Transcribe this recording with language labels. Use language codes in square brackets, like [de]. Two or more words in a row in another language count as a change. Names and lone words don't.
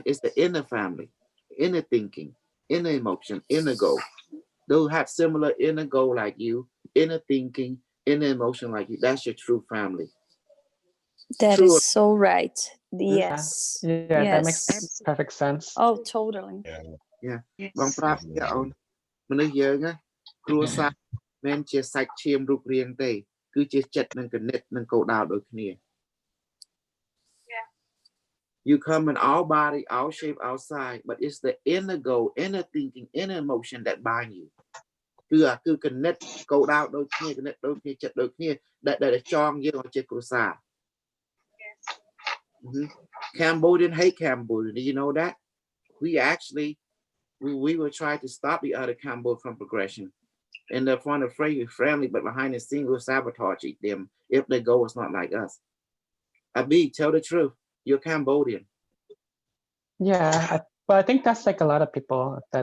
[en] It's the inner family, inner thinking, inner emotion, inner goal. Those who have similar inner goal like you, inner thinking, inner emotion like you. That's your true family. That True. is so right. Yes. Yeah, that makes Yes. perfect sense. Oh, totally. Yeah. Yes. [km] បងប្រាប់ជាអូនមនុស្សយើងណាគ្រួសារមិនជាសាច់ឈាមរូបរាងទេគឺជាចិត្តនិងគណិតនិងគោលដៅដូចគ្នា [en] You come in our body, our shape, our size, but it's the inner goal, inner thinking, inner emotion that bind you. [km] គឺគណិតគោលដៅដូចគ្នាគណិតដូចគ្នាចិត្តដូចគ្នាដែលចងយើងឲ្យជាគ្រួសារ [en] Cambodian hate Cambodia. Do you know that? We will try to stop the other Cambodia from progression. In the front of frame, we're friendly, but behind the scene, we'll sabotage them if their goal is not like us. Abi, tell the truth. You're Cambodian. Yeah, but I think that's like a lot of people that,